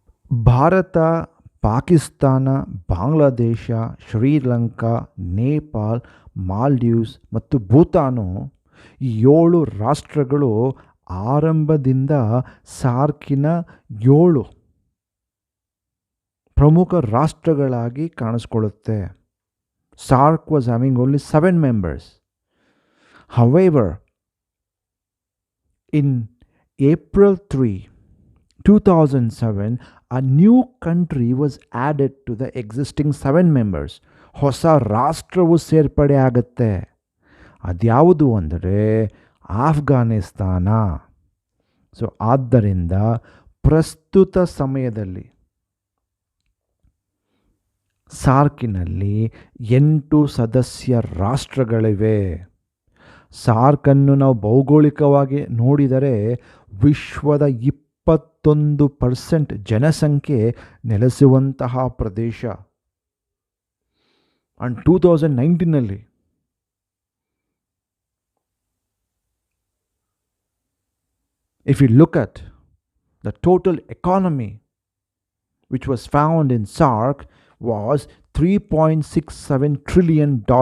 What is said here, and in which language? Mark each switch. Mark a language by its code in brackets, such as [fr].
[kn] ಭಾರತ, ಪಾಕಿಸ್ತಾನ, ಬಾಂಗ್ಲಾದೇಶ, ಶ್ರೀಲಂಕಾ, ನೇಪಾಲ್, ಮಾಲ್ಡೀವ್ಸ್ ಮತ್ತು ಭೂತಾನು ಈ 7 ರಾಷ್ಟ್ರಗಳು ಆರಂಭದಿಂದ ಸಾರ್ಕಿನ 7 ಪ್ರಮುಖ ರಾಷ್ಟ್ರಗಳಾಗಿ ಕಾಣಿಸ್ಕೊಳ್ಳುತ್ತೆ. [en] SARC was having only 7 members. However, in April 3, 2007, a new country was added to the existing 7 members. [kn] ಹೊಸ ರಾಷ್ಟ್ರವು ಸೇರ್ಪಡೆ ಆಗುತ್ತೆ. ಅದ್ಯಾವುದು ಅಂದರೆ ಆಫ್ಘಾನಿಸ್ತಾನ. ಸೊ ಆದ್ದರಿಂದ ಪ್ರಸ್ತುತ ಸಮಯದಲ್ಲಿ ಸಾರ್ಕಿನಲ್ಲಿ 8 ಸದಸ್ಯ ರಾಷ್ಟ್ರಗಳಿವೆ. ಸಾರ್ಕನ್ನು ನಾವು ಭೌಗೋಳಿಕವಾಗಿ ನೋಡಿದರೆ ವಿಶ್ವದ 21% ಜನಸಂಖ್ಯೆ ನೆಲೆಸುವಂತಹ ಪ್ರದೇಶ. [en] And 2019ನಲ್ಲಿ if you look at the total economy which was found in SARC was $3.67 trillion.